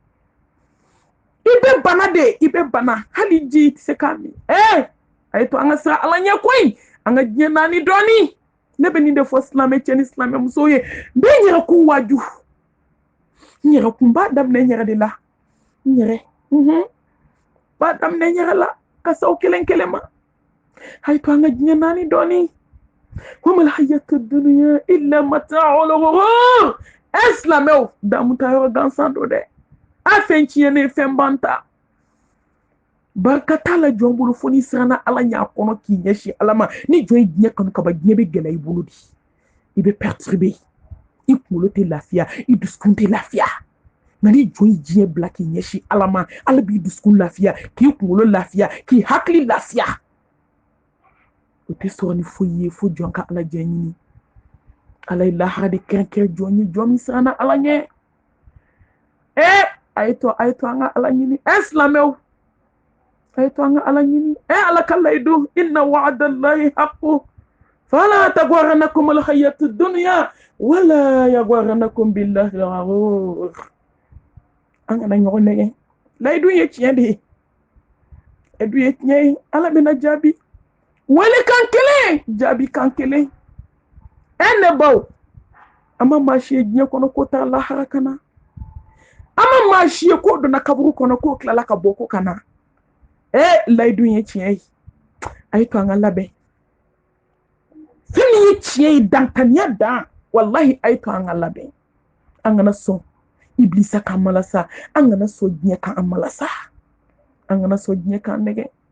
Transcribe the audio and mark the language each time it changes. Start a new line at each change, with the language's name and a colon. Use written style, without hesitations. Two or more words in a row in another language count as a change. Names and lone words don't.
Bambara: i bɛ bana hali ji tɛ se k'a min a ye to an ka siran ala ɲɛ koyi an ka diɲɛ naani dɔɔni ne bɛ nin de fɔ silamɛ cɛ ni silamɛ muso ye n bɛ n yɛrɛ kun waaju n yɛrɛ kun b'a daminɛ n yɛrɛ de la n yɛrɛ b'a daminɛ n yɛrɛ la kasaw kelen kelen ma a ye to an ka diɲɛ naani dɔɔni
Arabic: وما الحياة الدنيا إلا متاع الغرور
Bambara: silamɛw damu ta yɔrɔ gansan do dɛ a fɛn tiɲɛnen fɛn ban ta barika t'a la jɔn bolo fo ni siranna ala ɲɛ a kɔnɔ k'i ɲɛsin ala ma ni jɔn ye diɲɛ kanu kaba diɲɛ bɛ gɛlɛya i bolo di i bɛ perturber i kunkolo tɛ lafiya i dusukun tɛ lafiya nka ni jɔn ye diɲɛ bila k'i ɲɛsin ala ma ala b'i dusukun lafiya k'i kunkolo lafiya k'i hakili lafiya o tɛ sɔrɔ ni foyi ye fo jɔn ka ala jɛ ɲini ala ye lahara de kɛrɛnkɛrɛn jɔn ye jɔn min siranna ala ɲɛ a ye to an ka ala ɲini silamɛw a ye to an ka ala ɲini ala ka layidu
Arabic: إن وعد الله حق فلا تغرنكم الحياة دنيا ولا يغرنكم بالله الغرور
Bambara: an kana ɲɔgɔn nɛgɛ layidu ye tiɲɛ de ye layidu ye tiɲɛ ye ala bɛna jaabi wele kan kelen jaabi kan kelen ne baw an ma maa si ye diɲɛ kɔnɔ ko taa lahara kana an ma maa si ye ko donna kaburu kɔnɔ ko tilala ka bɔ ko kana layidu ye tiɲɛ ye a ye to an ka labɛn fɛn min ye tiɲɛ ye dankaniya dan wallahi a ye to an ka labɛn an kana sɔn ibilisa k'an malasa an kana sɔn diɲɛ k'an malasa an kana sɔn diɲɛ k'an nɛgɛ